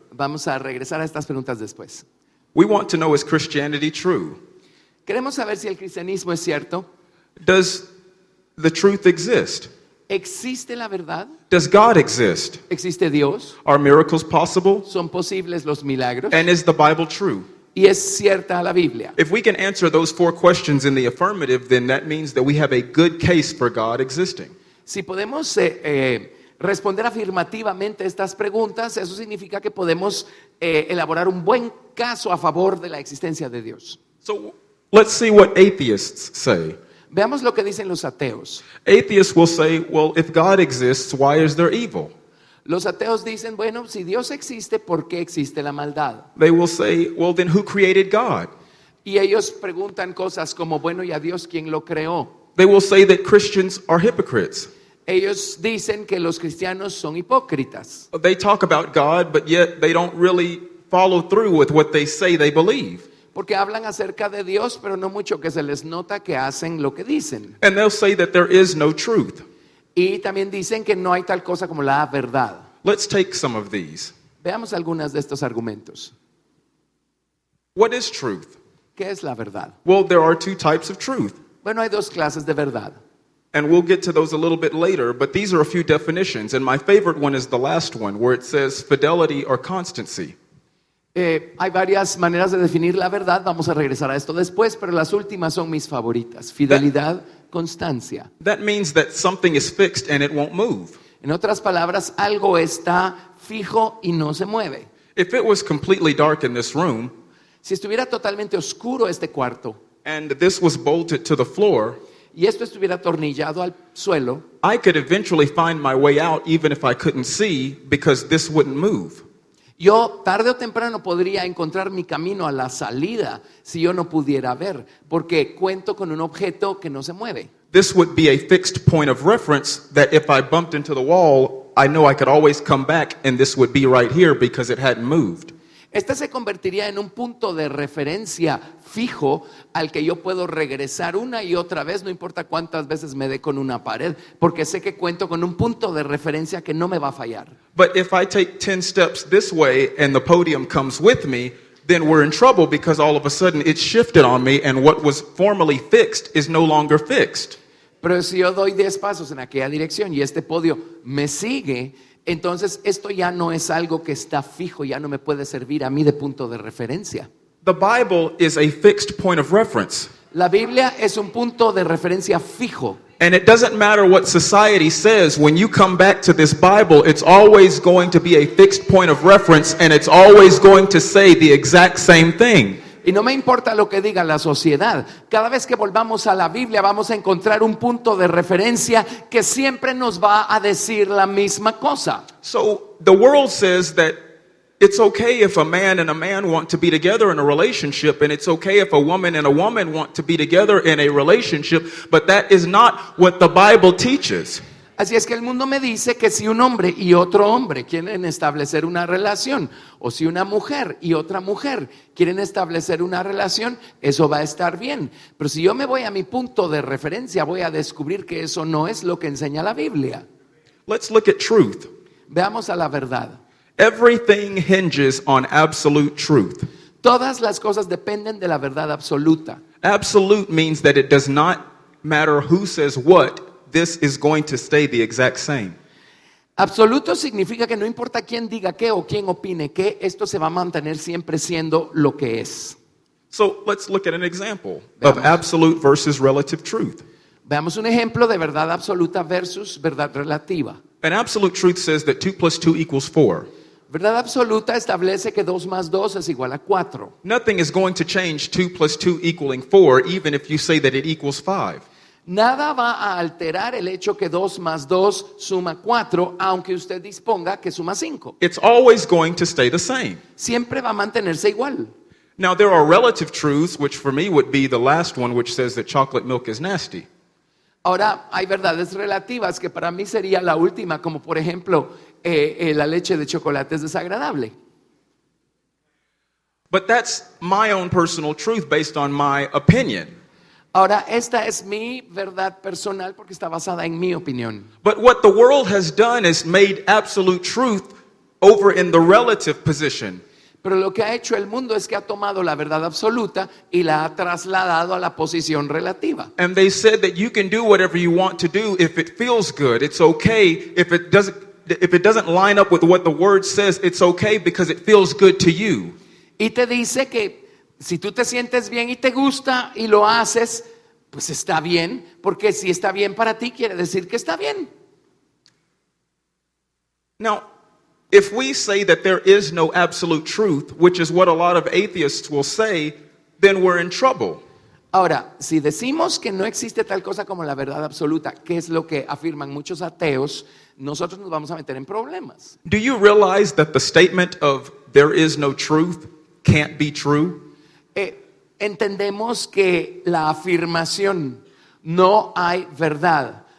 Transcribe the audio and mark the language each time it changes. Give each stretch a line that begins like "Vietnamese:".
Spanish: Vamos a regresar a estas preguntas después.
English: We want to know, is Christianity true?
Spanish: Queremos saber si el cristianismo es cierto.
English: Does the truth exist?
Spanish: ¿Existe la verdad?
English: Does God exist?
Spanish: ¿Existe Dios?
English: Are miracles possible?
Spanish: ¿Son posibles los milagros?
English: And is the Bible true?
Spanish: ¿Y es cierta la Biblia?
English: If we can answer those 4 questions in the affirmative, then that means that we have a good case for God existing.
Spanish: Si podemos responder afirmativamente estas preguntas, eso significa que podemos elaborar un buen caso a favor de la existencia de Dios.
English: So let's see what atheists say.
Spanish: Veamos lo que dicen los ateos.
English: Atheists will say, well, if God exists, why is there evil?
Spanish: Los ateos dicen, bueno, si Dios existe, ¿por qué existe la maldad?
English: They will say, well, then who created God?
Spanish: Y ellos preguntan cosas como, bueno, ¿y a Dios quién lo creó?
English: They will say that Christians are hypocrites.
Spanish: Ellos dicen que los cristianos son hipócritas.
English: They talk about God, but yet they don't really follow through with what they say they believe.
Spanish: Porque hablan acerca de Dios, pero no mucho que se les nota que hacen lo que dicen.
English: And they'll say that there is no truth.
Spanish: Y también dicen que no hay tal cosa como la verdad.
English: Let's take some of these.
Spanish: Veamos algunas de estos argumentos.
English: What is truth?
Spanish: ¿Qué es la verdad?
English: Well, there are two types of truth.
Spanish: Bueno, hay dos clases de verdad.
English: And we'll get to those a little bit later, but these are a few definitions. And my favorite one is the last one, where it says fidelity or constancy.
Spanish: Hay varias maneras de definir la verdad. Vamos a regresar a esto después, pero las últimas son mis favoritas. Fidelidad, constancia.
English: That means that something is fixed and it won't move.
Spanish: En otras palabras, algo está fijo y no se mueve.
English: If it was completely dark in this room
Spanish: Si estuviera totalmente oscuro este cuarto
English: and this was bolted to the floor,
Spanish: y esto estuviera atornillado al suelo,
English: I could eventually find my way out even if I couldn't see because this wouldn't move.
Spanish: yo tarde o temprano podría encontrar mi camino a la salida si yo no pudiera ver, porque cuento con un objeto que no se mueve.
English: This would be a fixed point of reference that if I bumped into the wall, I know I could always come back and this would be right here because it hadn't moved.
Spanish: Este se convertiría en un punto de referencia fijo al que yo puedo regresar una y otra vez, no importa cuántas veces me dé con una pared, porque sé que cuento con un punto de referencia que no me va a fallar.
English: But if I take 10 steps this way and the podium comes with me, then we're in trouble because all of a sudden it's shifted on me and what was formerly fixed is no longer fixed.
Spanish: Pero si yo doy 10 pasos en aquella dirección y este podio me sigue, entonces esto ya no es algo que está fijo, ya no me puede servir a mí de punto de referencia.
English: The Bible is a fixed point of reference.
Spanish: La Biblia es un punto de referencia fijo.
English: And it doesn't matter what society says, when you come back to this Bible, it's always going to be a fixed point of reference and it's always going to say the exact same thing.
Spanish: Y no me importa lo que diga la sociedad. Cada vez que volvamos a la Biblia vamos a encontrar un punto de referencia que siempre nos va a decir la misma cosa.
English: So the world says that it's okay if a man and a man want to be together in a relationship, and it's okay if a woman and a woman want to be together in a relationship, but that is not what the Bible teaches.
Spanish: Así es que el mundo me dice que si un hombre y otro hombre quieren establecer una relación, o si una mujer y otra mujer quieren establecer una relación, eso va a estar bien. Pero si yo me voy a mi punto de referencia, voy a descubrir que eso no es lo que enseña la Biblia.
English: Let's look at truth.
Spanish: Veamos a la verdad.
English: Everything hinges on absolute truth.
Spanish: Todas las cosas dependen de la verdad absoluta.
English: Absolute means that it does not matter who says what, this is going to stay the exact same.
Spanish: Absoluto significa que no importa quién diga qué o quién opine qué, esto se va a mantener siempre siendo lo que es.
English: So let's look at an example
Spanish: Veamos.
English: of absolute versus relative truth.
Spanish: Veamos un ejemplo de verdad absoluta versus verdad relativa.
English: An absolute truth says that 2 plus 2 equals 4.
Spanish: Verdad absoluta establece que 2 más 2 es igual a 4.
English: Nothing is going to change 2 plus 2 equaling 4, even if you say that it equals 5.
Spanish: Nada va a alterar el hecho que 2 más 2 suma 4, aunque usted disponga que suma 5.
English: It's always going to stay the same.
Spanish: Siempre va a mantenerse igual.
English: Now, there are relative truths, which for me would be the last one, which says that chocolate milk is nasty.
Spanish: Ahora, hay verdades relativas que para mí sería la última, como por ejemplo, la leche de chocolate es desagradable.
English: But that's my own personal truth based on my opinion.
Spanish: Ahora, esta es mi verdad personal porque está basada en mi opinión.
English: But what the world has done is made absolute truth over in the relative position.
Spanish: Pero lo que ha hecho el mundo es que ha tomado la verdad absoluta y la ha trasladado a la posición relativa.
English: And they said that you can do whatever you want to do if it feels good. It's okay if it doesn't line up with what the word says. It's okay because it feels good to you.
Spanish: Y te dice que si tú te sientes bien y te gusta y lo haces, pues está bien, porque si está bien para ti quiere decir que está bien.
English: Now, if we say that there is no absolute truth, which is what a lot of atheists will say, then we're in trouble.
Spanish: Ahora, si decimos que no existe tal cosa como la verdad absoluta, que es lo que afirman muchos ateos, nosotros nos vamos a meter en problemas.
English: Do you realize that the statement of there is no truth can't be true?
Spanish: Entendemos que la afirmación no hay verdad